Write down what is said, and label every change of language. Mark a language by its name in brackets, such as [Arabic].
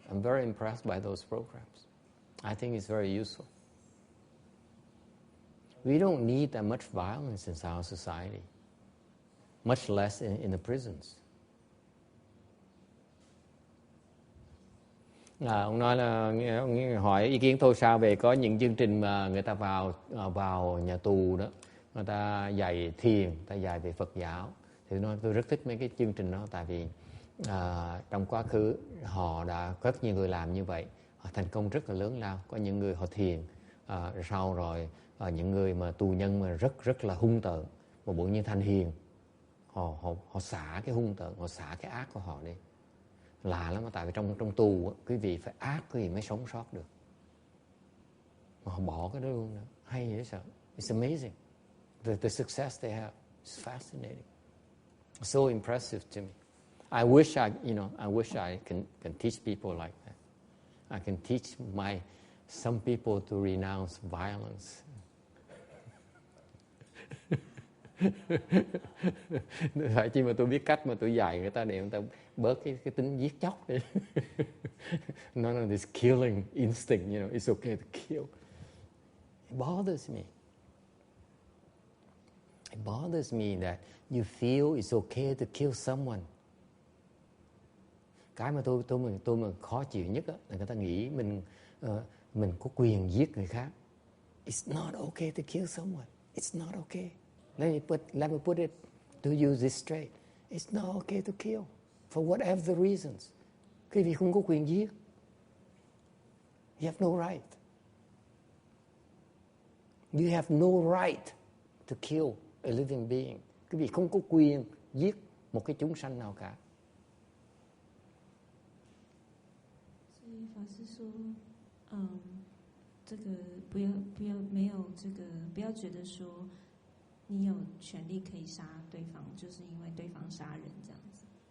[English] I'm very impressed by those programs. I think it's very useful. We don't need that much violence in our society, much less in the prisons. [Vietnamese] Ông nói là hỏi ý kiến tôi sao về có những chương trình mà người ta vào nhà tù đó, người ta dạy thiền, người ta dạy về Phật giáo. Thì tôi rất thích mấy cái chương trình đó, tại vì trong quá khứ họ đã rất nhiều người làm như vậy, họ thành công rất là lớn lao. Có những người họ thiền, sau rồi những người mà tù nhân mà rất là hung tợn, mà bỗng nhiên thành hiền, họ xả cái hung tợn, họ xả cái ác của họ đi. Lạ lắm, tại vì trong tù quý vị phải ác quý vị mới sống sót được, mà họ bỏ cái đó luôn đó. Hay dễ sợ. [English] It's amazing the success they have. It's fascinating, so impressive to me. I wish I can teach people like that. I can teach some people to renounce violence. [Vietnamese] Phải chi mà tôi biết cách mà tôi dạy người ta để người ta bớt cái tính giết chóc đi. [English] None of this killing instinct, it's okay to kill. It bothers me. It bothers me that you feel it's okay to kill someone. [Vietnamese] Cái mà tôi mà khó chịu nhất là người ta nghĩ mình có quyền giết người khác. [English] It's not okay to kill someone. It's not okay. Let me put it to use this straight. It's not okay to kill for whatever the reasons. [Vietnamese] Quý vị không có quyền giết. [English] You have no right. You have no right to kill a living being. [Vietnamese] Quý vị không có quyền giết một cái chúng sanh nào cả. [Chinese] 所以法师说，这个不要觉得说你有权利可以杀对方，就是因为对方杀人这样子。